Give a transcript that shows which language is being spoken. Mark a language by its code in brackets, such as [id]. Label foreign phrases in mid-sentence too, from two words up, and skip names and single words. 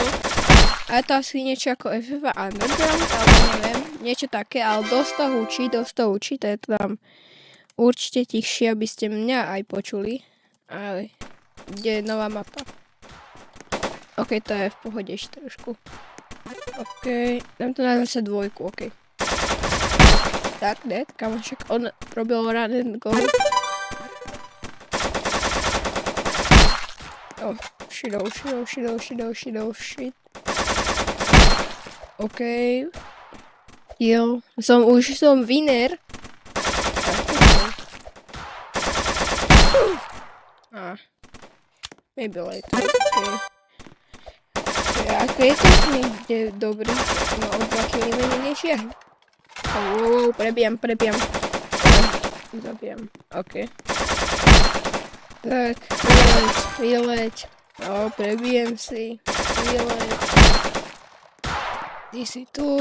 [sk] A je to asi niečo ako FF Underground, ale neviem, niečo také, ale dosť to učí, to je tam určite tichšie, aby ste mňa aj počuli. Ale kde je nová mapa. OK, to je v pohode ešte trošku. OK, dám to na zase dvojku, OK. Tak, ne, kamošek, on robil [en] run and go. [sk] Shit. OK. Jo, už som winner. [en] Maybe later, [sk] OK. Ako je to niekde dobrý? No, o 2 kg menej než ja. Prebijam. Zabijam, OK. Tak, vyleď. Prebijem si. Vyleď. Ty si tu.